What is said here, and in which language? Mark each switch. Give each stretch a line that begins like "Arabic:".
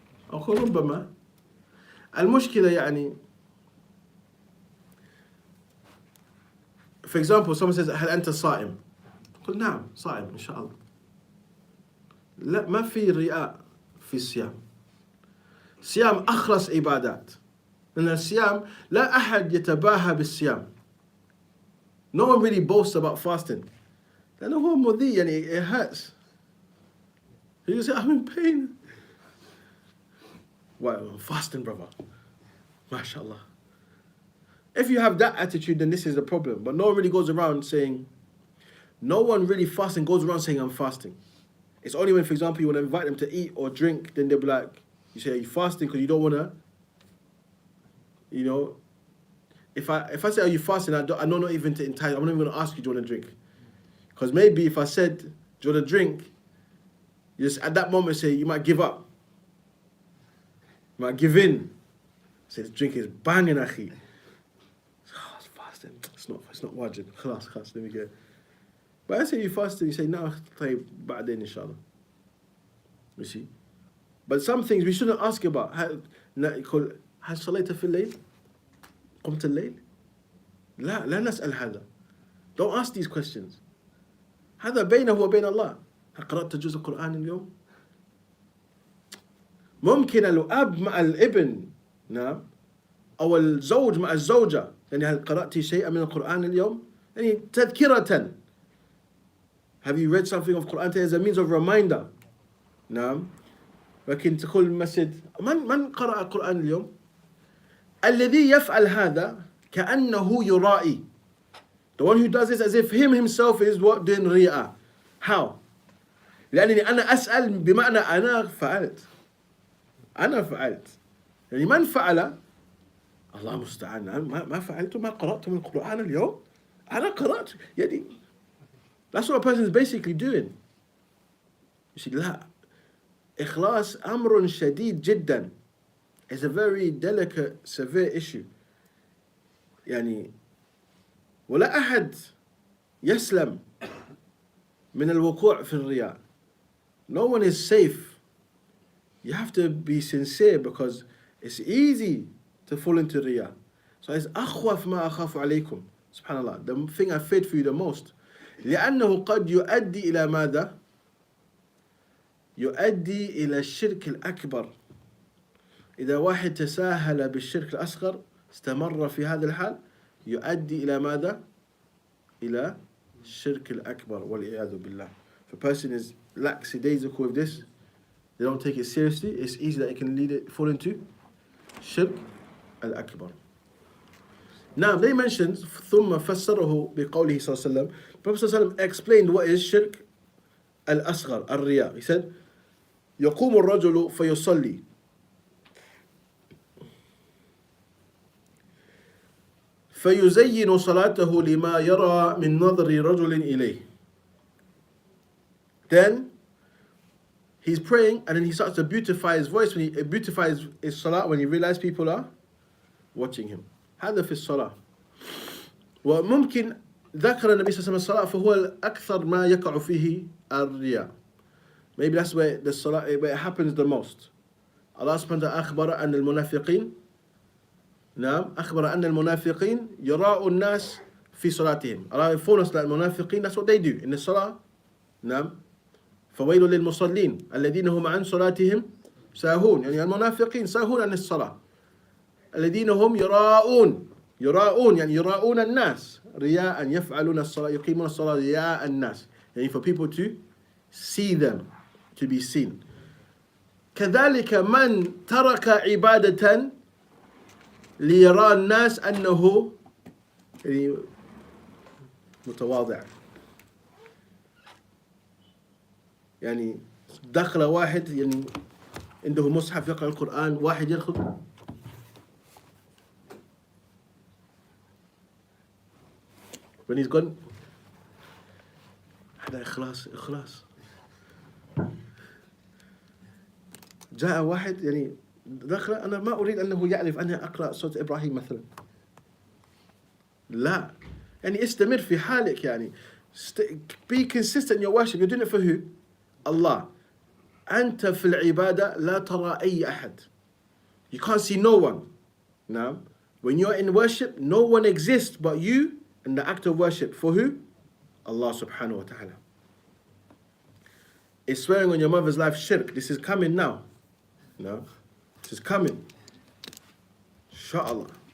Arabic: أقول ربما المشكلة يعني
English: for example someone says
Arabic: هل أنت صائم؟ قل نعم صائم إن شاء الله. لا ما في رياء في الصيام. الصيام أخلص عبادات. لأن الصيام لا أحد يتباهى بالصيام.
English: No one really boasts about fasting.
Arabic: لأنه هو مؤذي يعني
English: it hurts. You say I'm in pain. Why I'm fasting, brother? MashaAllah. If you have that attitude, then this is the problem. But no one really goes around saying, no one really fasting goes around saying I'm fasting. It's only when, for example, you want to invite them to eat or drink, then they'll be like, you say, are you fasting because you don't want to, you know, if I say, are you fasting, I know not even to entice, I'm not even going to ask you, do you want to drink? Because maybe if I said, do you want to drink, you just at that moment say, you might give up. You might give in. Say, this drink is banging, akhi. Oh, it's fasting. It's not wajib. Khalas, let me get it. But I say you fasting, you say, no,
Arabic: طيب بعدين إن شاء الله.
English: You see? But some things we shouldn't ask about.
Arabic: يقول هل صليت في الليل؟ قمت الليل؟ لا نسأل هذا.
English: Don't ask these questions.
Arabic: هذا بينه وبين الله. هل قرأت جزء القرآن اليوم؟ ممكن الأب مع الابن، نعم، أو الزوج مع الزوجة، يعني هل قرأت شيئا من القرآن اليوم؟ يعني تذكرة.
English: Have you read something of Quran as a means of reminder?
Arabic: نعم. لكن تقول المسجد من قرأ القرآن اليوم؟ الذي يفعل هذا كأنه يرائي.
English: The one who does this as if him himself is what doing رياء. How?
Arabic: لأنني أنا أسأل بمعنى أنا فعلت. يعني من فعل؟ الله مستعان. ما فعلت ما قرأت من القرآن اليوم. أنا قرأت يعني.
English: That's what a person is basically doing. You see,
Arabic: لا. إخلاص أمر شديد جدا.
English: It's a very delicate, severe issue.
Arabic: يعني ولا أحد يسلم من الوقوع في الرياء.
English: No one is safe. You have to be sincere because it's easy to fall into riyah. So it's
Arabic: أخوف ما أخاف عليكم. Subhanallah.
English: The thing I feared for you the most.
Arabic: لأنه قد يؤدي إلى ماذا؟ يؤدي إلى الشرك الأكبر. إذا واحد تساهل بالشرك الأصغر استمر في هذا الحال يؤدي إلى ماذا؟ إلى الشرك الأكبر والعياذ بالله.
English: If a person is lackadaisical with this, they don't take it seriously, it's easy that it can fall into shirk al-akbar. Now they mentioned
Arabic: ثم فسره بقوله صلى الله عليه وسلم.
English: Prophet
Arabic: صلى الله عليه وسلم
English: explained what is shirk al-asghar, al-riya. He said
Arabic: يقوم الرجل فيصلي فيزين صلاته لما يرى من نظر رجل إليه.
English: Then he's praying and then he starts to beautify his voice. When he beautifies his salah, when he realizes people are watching him.
Arabic: هذا في الصلاة. وممكن ذكر النبي صلى الله عليه وسلم الصلاة فهو أكثر ما يقع فيه الرياء.
English: Maybe that's where the salah where it happens the most.
Arabic: Allah subhanahu wa ta'ala أخبر أن المنافقين نعم أخبر أن المنافقين يراء الناس في صلاتهم.
English: Allah informed us that المنافقين, that's what they do in the salah.
Arabic: نعم فويل للمصلين الذين هم عن صلاتهم ساهون. يعني المنافقين ساهون عن الصلاة. الذين هم يراءون يعني يراءون الناس رياء يفعلون الصلاة يقيمون الصلاة رياء الناس.
English: يعني for people to see them, to be seen.
Arabic: كذلك من ترك عبادة ليرى الناس أنه يعني متواضع. يعني دخل واحد يعني عنده مصحف يقرأ القرآن، واحد يدخل
English: when he's gone
Arabic: هذا إخلاص. جاء واحد يعني دخل أنا ما أريد أنه يعرف أني أقرأ سورة إبراهيم مثلا. لا يعني استمر في حالك يعني
English: be consistent in your worship. You're doing it for who? Allah.
Arabic: أنت في العبادة لا ترى أي أحد.
English: You can't see no one. Now, when you're in worship, no one exists but you in the act of worship. For who?
Arabic: Allah subhanahu wa ta'ala.
English: Is swearing on your mother's life shirk? This is coming now. No, this is coming. Inshallah.